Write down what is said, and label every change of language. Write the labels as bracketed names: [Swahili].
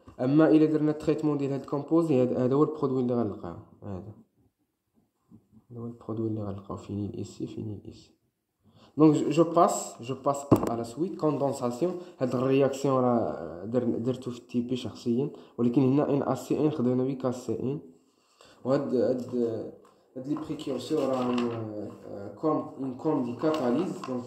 [Arabic] اما الا درنا التريتمون ديال هذا الكومبوزي هذا هو البرودوي اللي غنلقاو هذا هو البرودوي اللي غنلقاو فينيل ici. [French] Donc je passe à la suite condensation. [Arabic] هاد الرياكسيون راه درتو في التيبي شخصيا ولكن هنا NaCN خدمنا به كCN وهاد لي بريكورسور راهم [French] comme du catalyse.